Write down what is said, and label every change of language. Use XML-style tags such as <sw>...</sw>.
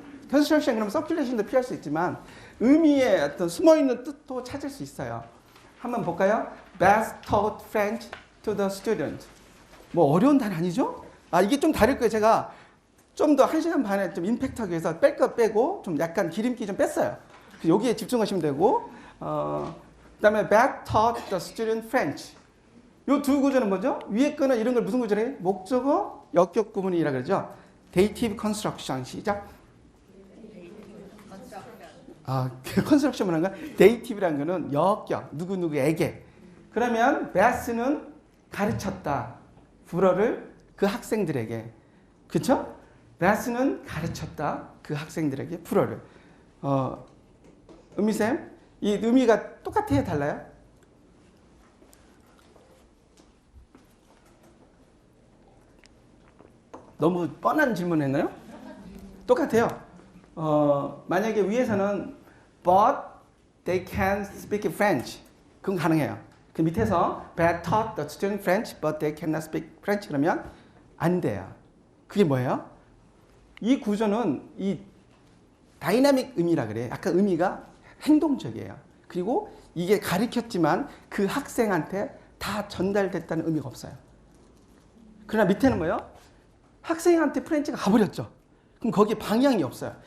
<ko>컨스트럭션 그러면 서큘레이션도 필요할 수 있지만 의미의 어떤 숨어있는 뜻도 찾을 수 있어요. 한번 볼까요?</ko> <en>Best taught French to the student.</en> <ko>뭐 어려운 단어 아니죠? 이게 좀 다를 거예요. 제가 좀 더 1시간 반에 좀 임팩트하기 위해서 뺄 거 빼고 좀 약간 기름기 좀 뺐어요. 여기에 집중하시면 되고 그다음에</ko> <en>Beth taught the student French.</en> <ko>요 두 구조는 뭐죠? 위에 거는 이런 걸 무슨 구조래? 목적어, 역격 구문이라 그러죠.</ko> <en>Dative construction 시작.</en> <ko>컨스트럭션 뭐라는 거야? Dative라는 거는 역격, 누구누구에게. 그러면 Beth는 가르쳤다. 불어를 그 학생들에게. 그쵸? Beth는 가르쳤다. 그 학생들에게 불어를. 의미쌤, 이 의미가 똑같아요? 달라요? 너무 뻔한 질문 했나요? 똑같아요. 만약에 위에서는</ko> <en>But they can speak French.</en> <ko>그건 가능해요. 그 밑에서</ko> <en>Brad taught the student French, but they cannot speak French</en> <ko>그러면 안 돼요. 그게 뭐예요? 이 구조는 이 다이나믹 의미라 그래. 약간 의미가 행동적이에요. 그리고 이게 가르쳤지만 그 학생한테 다 전달됐다는 의미가 없어요. 그러나 밑에는 뭐예요? 학생한테 프렌치가 가버렸죠. 그럼 거기에 방향이 없어요.</ko>